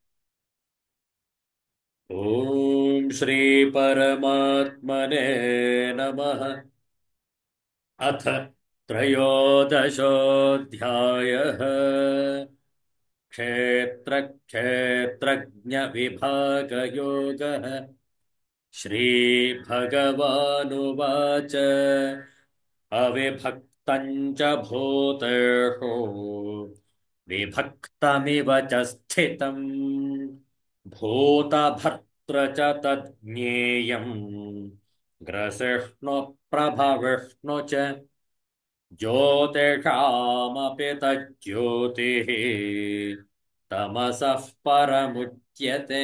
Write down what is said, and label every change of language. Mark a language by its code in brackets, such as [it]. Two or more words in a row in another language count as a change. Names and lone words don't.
[sa] ಓಂ ಶ್ರೀ ಪರಮಾತ್ಮನೇ ನಮಃ. ಅಥ ತ್ರಯೋದಶೋऽಧ್ಯಾಯಃ. ಕ್ಷೇತ್ರ ಕ್ಷೇತ್ರಜ್ಞ ವಿಭಾಗಯೋಗಃ. ಶ್ರೀ ಭಗವಾನುವಾಚ ಅವಿಭಕ್ತಂಚ ಭೂತೇಷು ವಿಭಕ್ತಮಿವ ಚ ಸ್ಥಿತಂ ಭೂತಭರ್ತ್ರ ಚ ತಜ್ಞೇಯಂ ಗ್ರಸಿಷ್ಣು ಪ್ರಭವಿಷ್ಣು ಚ ಜ್ಯೋತಿಷಾಮಪಿ ತಜ್ಜ್ಯೋತಿಃ ತಮಸಃ ಪರಮುಚ್ಯತೆ.